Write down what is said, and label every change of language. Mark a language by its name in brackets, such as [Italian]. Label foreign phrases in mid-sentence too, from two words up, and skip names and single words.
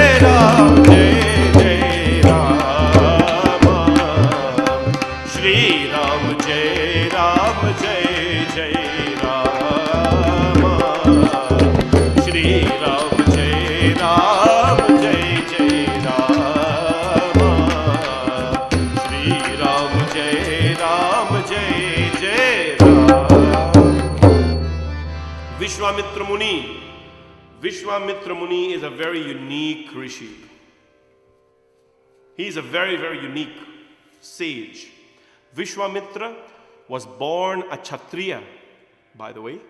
[Hindi] राम श्री राम जय जय राम श्री राम जय राम श्री राम जय जय राम। [English] Vishwamitra Muni is a very unique rishi. He is a very, very unique sage. Vishwamitra was born a Kshatriya, by the way.